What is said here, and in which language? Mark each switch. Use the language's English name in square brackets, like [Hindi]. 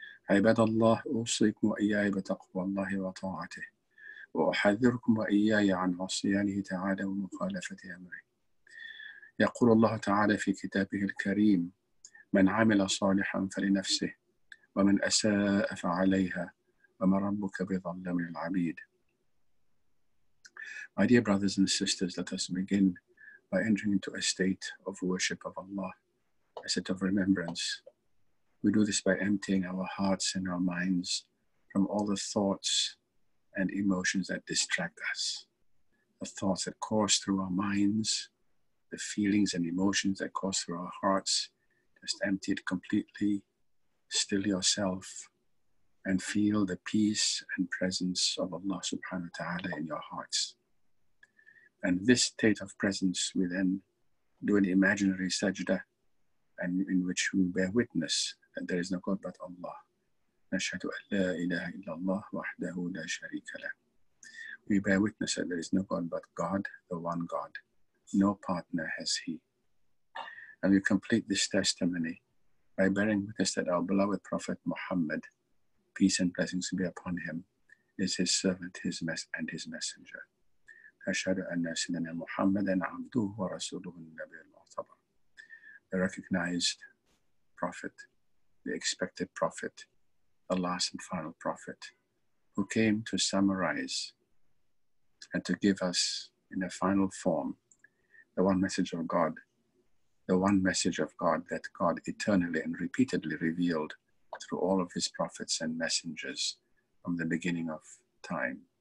[Arabic] عباد الله، أوصيكم وإياي بتقوى الله وطاعته، وأحذركم وإياي عن عصيانه تعالى ومخالفة أمره. يقول الله تعالى في كتابه الكريم: من عمل صالحا فلنفسه ومن أساء فعليها وما ربك بظلام للعبيد. [English] My dear brothers and sisters, let us begin by entering into a state of worship of Allah, a state of remembrance. We do this by emptying our hearts and our minds from all the thoughts and emotions that distract us, the thoughts that course through our minds, the feelings and emotions that course through our hearts. Just empty it completely, still yourself, and feel the peace and presence of Allah subhanahu wa ta'ala in your hearts. And this state of presence, we then do an imaginary sajda, and in which we bear witness that there is no God but Allah. [Arabic] نشهد أن لا إله إلا الله وحده لا شريك له. [English] We bear witness that there is no God but God, the one God. No partner has He. And we complete this testimony by bearing witness that our beloved Prophet Muhammad, peace and blessings be upon him, is his servant, his messenger. [Arabic] أشهد أن سيدنا محمدا عبده ورسوله النبي المعتبر. [English] The recognized prophet, the expected prophet, the last and final prophet, who came to summarize and to give us in a final form the one message of God, the one message of God that God eternally and repeatedly revealed through all of his prophets and messengers from the beginning of time.